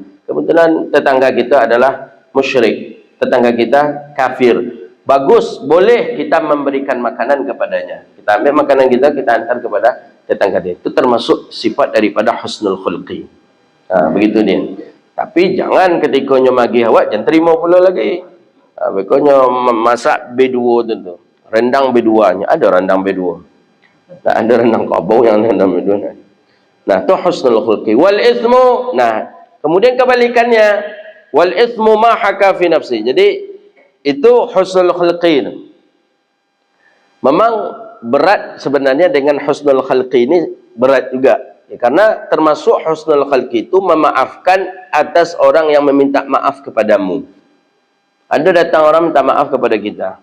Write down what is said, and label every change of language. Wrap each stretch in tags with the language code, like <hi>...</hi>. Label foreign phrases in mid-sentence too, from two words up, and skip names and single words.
<id>Kebetulan tetangga kita adalah musyrik, tetangga kita kafir. Bagus, boleh kita memberikan makanan kepadanya. Kita ambil makanan kita, kita hantar kepada tetangga dia. Itu termasuk sifat daripada</id> <ar>حسن الخلق.</ar> <id>Nah, begitu dia. Tapi jangan ketika magi awak, jangan terima pula lagi. Bekonya masak B2 tu. Rendang B2-nya. Ada rendang B2. Tak ada rendang kabau yang rendang B2. Nah, tu</id> <ar>حسن الخلق. والإثم.</ar> <id>Nah, kemudian kebalikannya.</id> <ar>والإثم ما حاك في نفسي.</ar> <id>Jadi, itu</id> <ar>حسن الخلق.</ar> <id>Memang berat sebenarnya dengan</id> <ar>حسن الخلق</ar> <id>ini berat juga. Ya, karena termasuk</id> <ar>حسن الخلق</ar> <id>itu memaafkan atas orang yang meminta maaf kepadamu. Ada datang orang minta maaf kepada kita.</id>